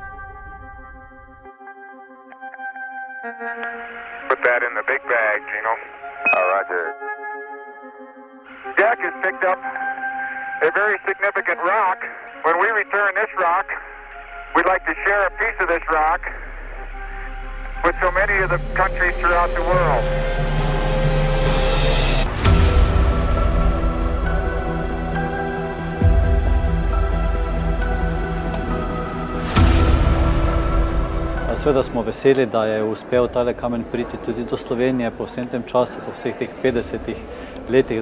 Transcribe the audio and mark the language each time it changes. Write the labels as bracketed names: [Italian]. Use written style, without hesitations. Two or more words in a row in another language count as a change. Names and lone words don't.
[English] Put that in the big bag, Gino. Roger. Jack has picked up a very significant rock. When we return this rock, we'd like to share a piece of this rock with so many of the countries throughout the world. [Slovenian] Seveda smo veseli, da je uspel tale kamen priti tudi do Slovenije po vsem tem času, po vseh teh 50 letih.